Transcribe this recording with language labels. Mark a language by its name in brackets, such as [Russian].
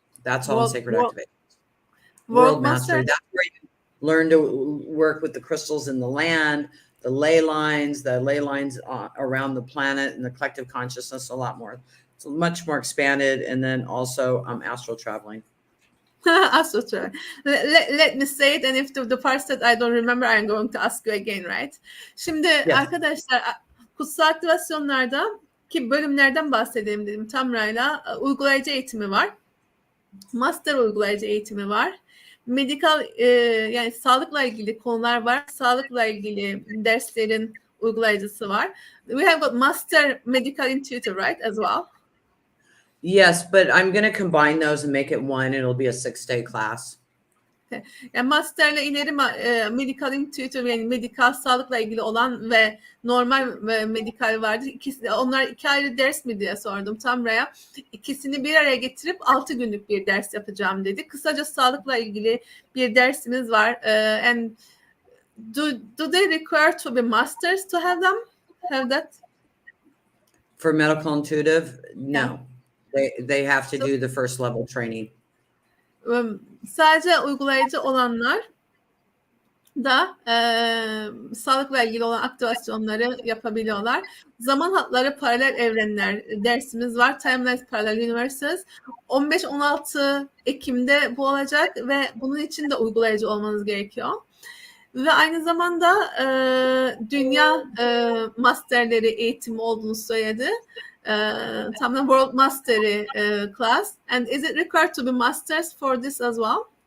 [English] That's all in sacred activations. World mastery. That's where you learn to work with the crystals in the land, the ley lines around the planet and the collective consciousness a lot more. It's much more expanded. And then also astral traveling. Astral traveling. Let me say it, and if the parts that I don't remember, I'm going to ask you again, right? [Turkish] Şimdi arkadaşlar, kutsal aktivasyonlarda ki bölümlerden bahsedelim dedim Tamra'yla. Uygulayıcı eğitimi var. Master uygulayıcı eğitimi var. Medikal yani sağlıkla ilgili konular var. Sağlıkla ilgili derslerin uygulayıcısı var. [English] We have got Master Medical Intuitive, right, as well? Yes, but I'm going to combine those and make it one. It'll be a 6-day class. Okay. [Turkish] Yani master'la ileri medical intuitive, yani medikal sağlıkla ilgili olan ve normal medikal vardı. Onlar 2 ayrı ders mi diye sordum Tamra'ya. İkisini bir araya getirip 6 günlük bir ders yapacağım dedi. Kısaca sağlıkla ilgili bir dersimiz var. [English] And do they require to be masters to have that? For medical intuitive, no. Yeah. They have to do the first level training. [Turkish] Sadece uygulayıcı olanlar da sağlıkla ilgili olan aktivasyonları yapabiliyorlar. Zaman hatları paralel evrenler dersimiz var. Timelines Parallel Universes. 15-16 Ekim'de bu olacak ve bunun için de uygulayıcı olmanız gerekiyor. Ve aynı zamanda dünya masterleri eğitimi olduğunu söyledi. Tamamen World Mastery class. [English] And is it required to be masters for this as well?